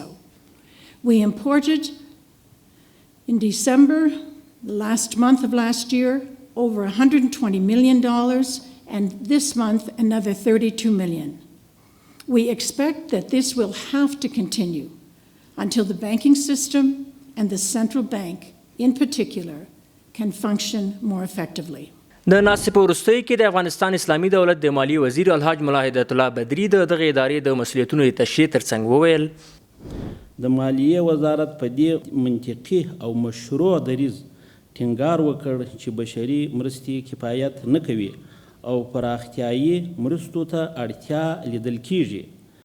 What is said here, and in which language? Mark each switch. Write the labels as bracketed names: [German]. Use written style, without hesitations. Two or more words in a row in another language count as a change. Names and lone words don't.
[English] We imported in December, the last month of last year, over $120 million, and this month another $32 million. We expect that this will have to continue until the banking system and the central bank, in particular, can function more effectively. [Pashto] د ناستې په وروستیو کې د افغانستان اسلامي دولت د مالیې وزیر الحاج ملا هدایت الله بدري د دغې ادارې د مسؤلیتونو د تشریح ترڅنګ وویل: د مالیې وزارت په دې منطقي او مشروع دریځ ټینګار وکړ چې بشري مرستې کفایت نه کوي او پراختیایي مرستو ته اړتیا لیدل کیږي.